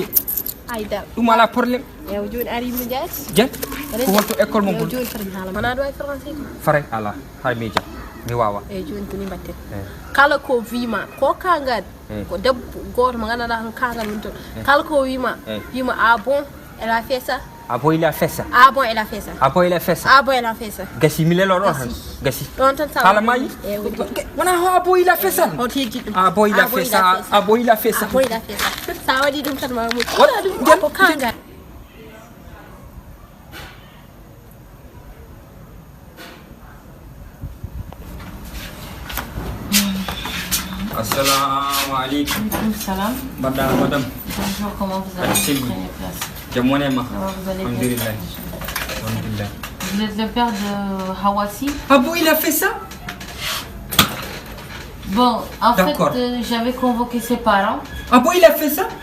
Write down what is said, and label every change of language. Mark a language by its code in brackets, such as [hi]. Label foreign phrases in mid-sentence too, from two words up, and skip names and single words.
[ff] haydara ɗum ala probléme ew joni ari mi jaati jet ko wonto école mo bon joni farmi haalama wona ɗo e français ko faray ala hay mi jam mi wawa eyyi joni koni mbatten kala ko wima ko kangaɗe ko debbo goto mo ganduɗa tan kangal woni toon kala ko wima [fr] a bon elle a fait ça Ah bon, il a fait ça. Ah bon, elle a fait ça. Ah bon, il a fait ça. Ah bon, elle a fait ça. [ff] Gassi, mi lelo ɗon tan. Gassi. Ɗon tan sa. Hala mayi. Wona [fr] ah bon, il a fait ça. [ff] On tiji ɗum. [fr] Ah bon, il a fait ça. Ah bon, il a fait ça. Ah bon, il a fait ça. [ff] Sa waɗi ɗum tan ma muɗum. Wona ɗum ko kangal. [ar] Assalamu alaikum. Salam. [fr] Madame. Bonjour, comment vous allez? Prenez place. [ff] Jamonema. [fr] Vous allez bien? [ar] Alhamdulillah. Alhamdulillah. [fr] Vous êtes le père de Hawassi? Ah bon, il a fait ça? Bon, en fait, j'avais convoqué ses parents. Ah bon, il a fait ça?